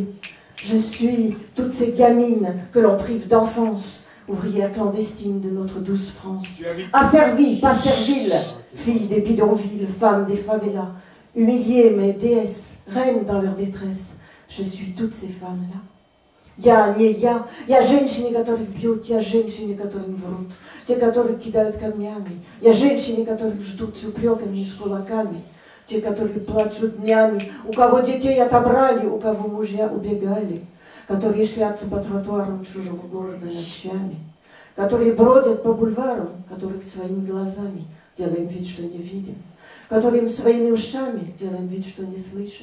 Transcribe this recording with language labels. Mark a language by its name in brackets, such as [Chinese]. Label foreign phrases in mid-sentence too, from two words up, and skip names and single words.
[French] Je suis toutes ces gamines que l'on prive d'enfance, ouvrières clandestines de notre douce France. Asservies, pas serviles, filles des bidonvilles, femmes des favelas, humiliées mais déesses, reines dans leur détresse. Je suis toutes ces femmes-là. [Russian] Я женщины, которых бьют, я женщины, которым врут, те, которых кидают камнями, я женщины, которых ждут с упреками и с кулаками, те, которые плачут днями, у кого детей отобрали, у кого мужья убегали, которые шлятся по тротуарам чужого города ночами, которые бродят по бульварам, которых своими глазами делаем вид, что не видим, которым своими ушами делаем вид, что не слышим.